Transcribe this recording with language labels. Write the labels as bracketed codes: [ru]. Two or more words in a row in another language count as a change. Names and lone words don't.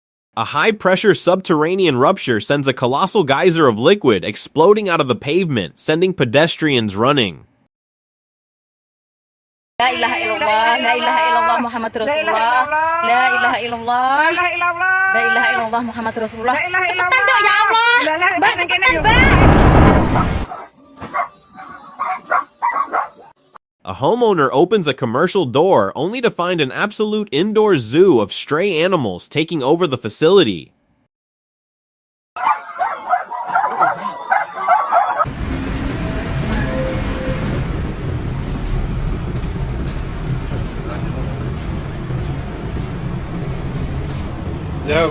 [en] A high-pressure subterranean rupture sends a colossal geyser of liquid exploding out of the pavement, sending pedestrians running. [ar] لا إله إلا الله، لا إله إلا الله، محمد رسول الله. لا إله إلا الله. لا إله إلا الله، محمد رسول الله. [id] Cepetan dong ya Allah. Mbak, cepetan, Mbak. [en] A homeowner opens a commercial door only to find an absolute indoor zoo of stray animals taking over the facility. Yo.